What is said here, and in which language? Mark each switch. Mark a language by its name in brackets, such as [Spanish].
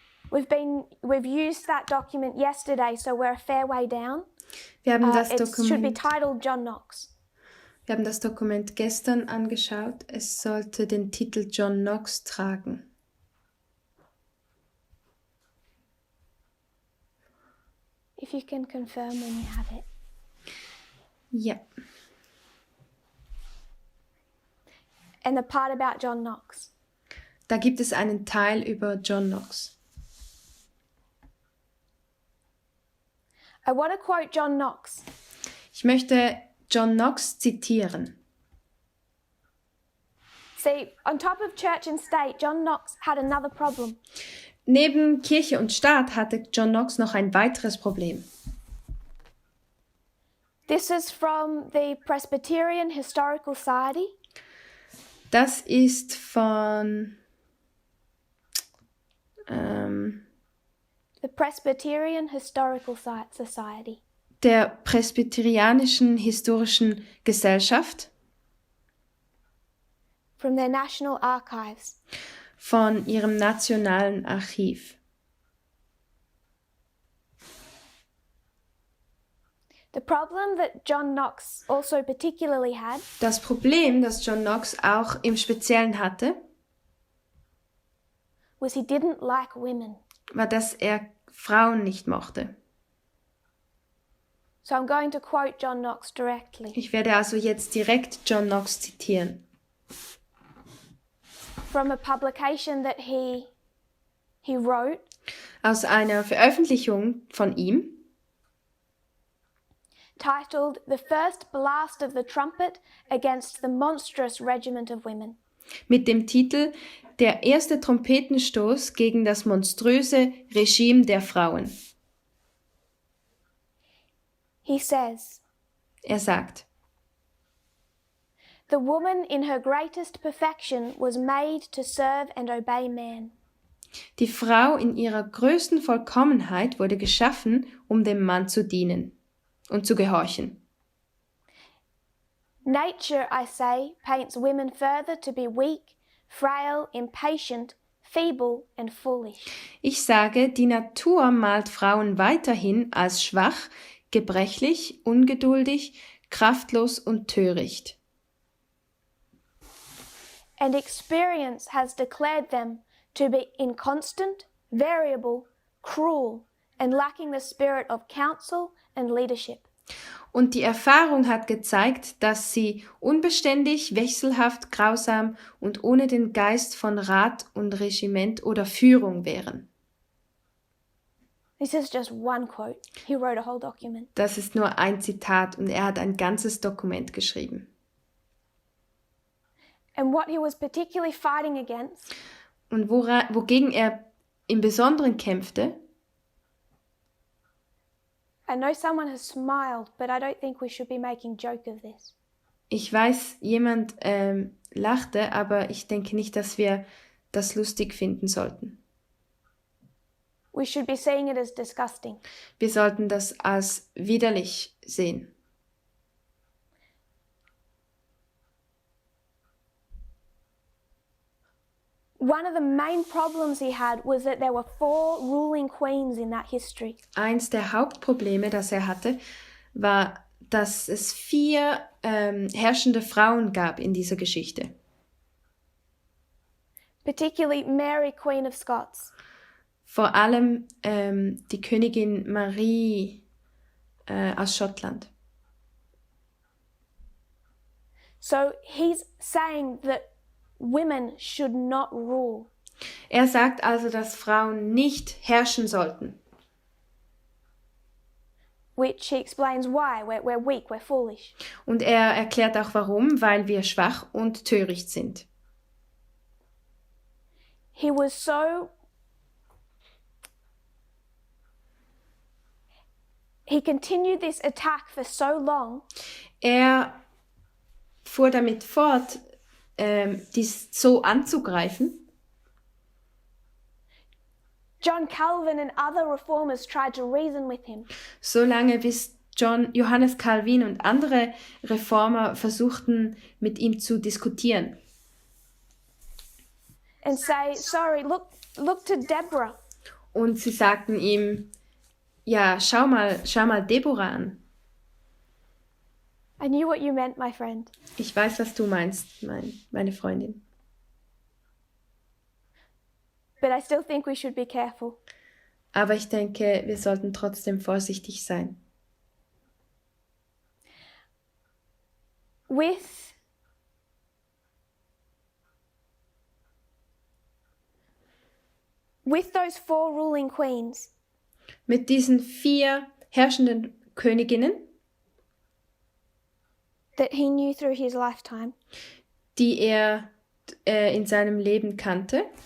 [English] We've used that document yesterday, so we're a fair way down. [German] Wir haben das [English] It should be [German] Dokument. [English] titled John Knox. [German] Wir haben das Dokument gestern angeschaut. Es sollte den Titel John Knox tragen. [English] If you can confirm when you have it. [German] Ja. [English] And the part about John Knox. [German] Da gibt es einen Teil über John Knox. [English] I want to quote John Knox. [German] Ich möchte John Knox zitieren. [English] See, on top of church and state, John Knox had another problem. [German] Neben Kirche und Staat hatte John Knox noch ein weiteres Problem. [English] This is from the Presbyterian Historical Society. [German] Das ist von [English] The Presbyterian Historical Society. [German] Der Presbyterianischen Historischen Gesellschaft, [English] From their National Archives. [German] von ihrem nationalen Archiv. [English] The problem that John Knox also particularly had [German] Das Problem, das John Knox auch im Speziellen hatte, [English] was he didn't like women. [German] war, dass er Frauen nicht mochte. [English] So I'm going to quote John Knox directly. [German] Ich werde also jetzt direkt John Knox zitieren. [English] From a publication that he wrote, [German] Aus einer Veröffentlichung von ihm, [English] titled The First Blast of the Trumpet Against the Monstrous Regiment of Women. [German] mit dem Titel Der erste Trompetenstoß gegen das monströse Regime der Frauen. [English] He says, [German] Er sagt, [English] The woman in her greatest perfection was made to serve and obey man. [German] die Frau in ihrer größten Vollkommenheit wurde geschaffen, um dem Mann zu dienen und zu gehorchen. [English] Nature, I say, paints women further to be weak, frail, impatient, feeble and foolish. [German] Ich sage, die Natur malt Frauen weiterhin als schwach, gebrechlich, ungeduldig, kraftlos und töricht. [English] And experience has declared them to be inconstant, variable, cruel, and lacking the spirit of counsel and leadership. [German] Und die Erfahrung hat gezeigt, dass sie unbeständig, wechselhaft, grausam und ohne den Geist von Rat und Regiment oder Führung wären. [English] This is just one quote. He wrote a whole document. [German] Das ist nur ein Zitat und er hat ein ganzes Dokument geschrieben. [English] And what he was particularly fighting against [German] Und wogegen er im Besonderen kämpfte, [English] I know someone has smiled, but I don't think we should be making joke of this. [German] ich weiß, jemand lachte, aber ich denke nicht, dass wir das lustig finden sollten. [English] We should be seeing it as disgusting. [German] Wir sollten das als widerlich sehen. [English] One of the main problems he had was that there were 4 ruling queens in that history. [German] Eins der Hauptprobleme, das er hatte, war, dass es 4 herrschende Frauen gab in dieser Geschichte. [English] Particularly Mary, Queen of Scots. [German] Vor allem die Königin Marie aus Schottland. [English] So he's saying that women should not rule. [German] Er sagt also, dass Frauen nicht herrschen sollten. [English] Which he explains why. We're weak, we're foolish. [German] Und er erklärt auch warum, weil wir schwach und töricht sind. [English] He continued this attack for so long [German] Er fuhr damit fort, dies so anzugreifen. [English] John Calvin and other reformers tried to reason with him. [German] Solange bis Johannes Calvin und andere Reformer versuchten, mit ihm zu diskutieren. [English] And say, sorry, look to Deborah. [German] Und sie sagten ihm, ja, schau mal Deborah an. [English] I knew what you meant, my friend. [German] Ich weiß, was du meinst, meine Freundin. [English] But I still think we should be careful. [German] Aber ich denke, wir sollten trotzdem vorsichtig sein. [English] With those 4 ruling queens, [German] Mit diesen 4 herrschenden Königinnen, [English] that he knew through his lifetime, [German] die er in seinem Leben kannte,